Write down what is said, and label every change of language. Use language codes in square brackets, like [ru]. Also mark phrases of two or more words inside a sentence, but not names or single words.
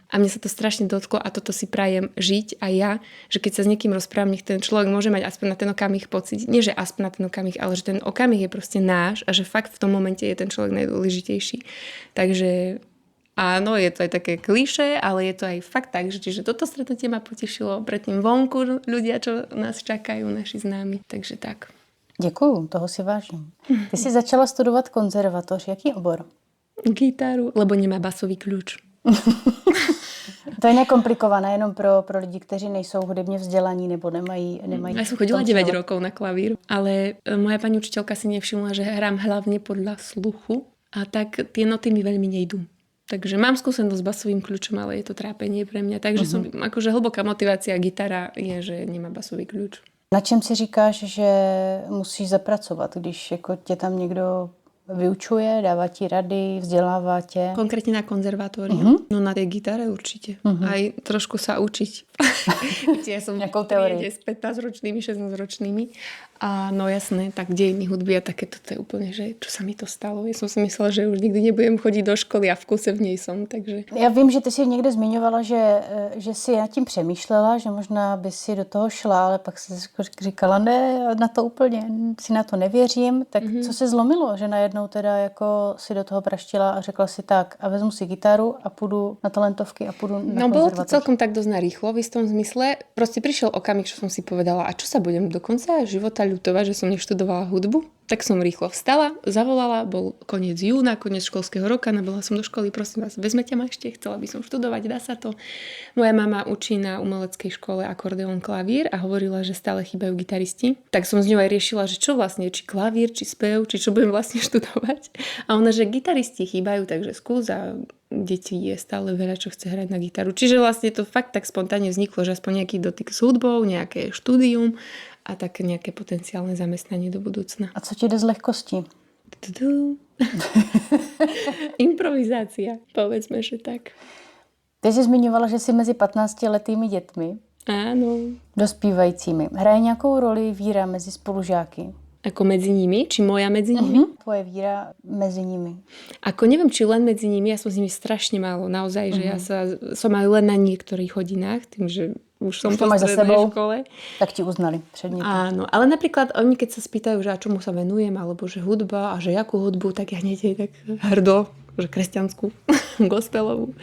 [sk] A mne sa to strašne dotklo a toto si prajem žiť aj ja, že keď sa s niekým rozprávam, nech ten človek môže mať aspoň na ten okamih pocit. Nie, že aspoň na ten okamih, ale že ten okamih je proste náš a že fakt v tom momente je ten človek najdôležitejší. Takže áno, je to aj také klišé, ale je to aj fakt tak, že čiže toto stretnutie ma potešilo. Predtým vonku ľudia, čo nás čakajú, naši známi. Takže tak. [cs] Děkuju, toho si vážím. Ty jsi začala studovat konzervatoř. Jaký obor? [sk] Gitaru, lebo nemá basový kľúč. [cs] To je nekomplikované jenom pro lidi, kteří nejsou hudebně vzdělaní nebo nemají [sk] Ja som chodila 9 rokov na klavír, ale moja pani učiteľka si nevšimla, že hrám hlavne podľa sluchu a tak tie noty mi veľmi nejdú. Takže mám skúsenosť s basovým kľúčom, ale je to trápenie pre mňa. Takže som akože hlboká motivácia gitara je, že nemá basový kľúč. [cs] Na čem si říkáš, že musíš zapracovat, když jako tě tam někdo vyučuje, dává ti rady, vzdelává tě? [sk] Konkrétne na konzervatóriu? No na tej gitare určite. Aj trošku sa učiť. Ja som v triede s 15-ročnými, 16-ročnými. A no jasné, tak dejiny hudby a takéto, to je úplne, že čo sa mi to stalo. Ja som si myslela, že už nikdy nebudem chodiť do školy a v kuse v nej som, takže... [cs] Já vím, že ty si někde zmiňovala, že si nad tím přemýšlela, že možná by si do toho šla, ale pak si říkala, ne, na to úplně, si na to nevěřím. Tak co se zlomilo, že najednou teda jako si do toho praštila a řekla si tak a vezmu si gitaru a půjdu na talentovky a půjdu na konzervatoř? [sk] No bolo to celkom tak dosť narýchlo v istom zmysle. Proste prišiel okamih, čo som si povedala, a čo sa budem do konca života ľutovať, že som neštudovala hudbu. Tak som rýchlo vstala, zavolala, bol koniec júna, koniec školského roka, nabehla som do školy, prosím vás, vezmete ma ešte, chcela by som študovať, dá sa to. Moja mama učí na umeleckej škole akordeón, klavír a hovorila, že stále chýbajú gitaristi. Tak som s ňou aj riešila, že čo vlastne, či klavír, či spev, či čo budem vlastne študovať. A ona, že gitaristi chýbajú, takže skús a detí je stále veľa, čo chce hrať na gitaru. Čiže vlastne to fakt tak spontánne vzniklo, že aspoň nejaký dotyk s hudbou, nejaké štúdium a také nejaké potenciálne zamestnanie do budúcna. [cs] A co ti jde z lehkosti? [sk] Improvizácia, povedzme, že tak. [cs] Ty jsi zmiňovala, že jsi mezi 15letými dětmi. [sk] Áno. [cs] Dospívajícími. Hraje nějakou roli víra mezi spolužáky? [sk] Ako medzi nimi? Či moja medzi nimi? [cs] Tvoje víra mezi nimi. [sk] Ako neviem, či len medzi nimi, ja som s nimi strašne málo. Naozaj, že ja som aj len na niektorých hodinách, tým, že už som po strednej škole. [cs] Tak ti uznali předměty. [sk] Áno, ale napríklad oni, keď sa spýtajú, že a čomu sa venujem, alebo že hudba a že jakú hudbu, tak ja hneď tak hrdo, že kresťanskú, gospelovú.